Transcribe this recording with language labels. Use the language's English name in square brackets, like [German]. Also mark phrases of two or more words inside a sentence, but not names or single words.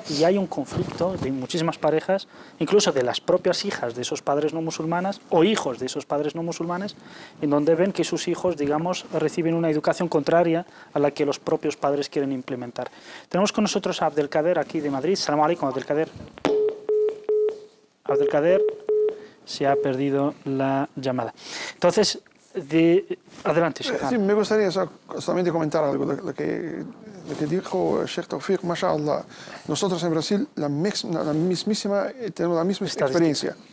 [Spanish] Y hay un conflicto de muchísimas parejas, incluso de las propias hijas de esos padres no musulmanes o hijos de esos padres no musulmanes, en donde ven que sus hijos, digamos, reciben una educación contraria a la que los propios padres quieren implementar. Tenemos con nosotros a Abdelkader aquí de Madrid. [Arabic] سلام عليكم, Abdelkader. [Spanish] Abdelkader se ha perdido la llamada. Entonces, adelante, Sheikh. Sí, me gustaría solamente comentar algo de lo que dijo Sheikh Tawfiq, mashallah. Nosotros en Brasil tenemos la misma experiencia.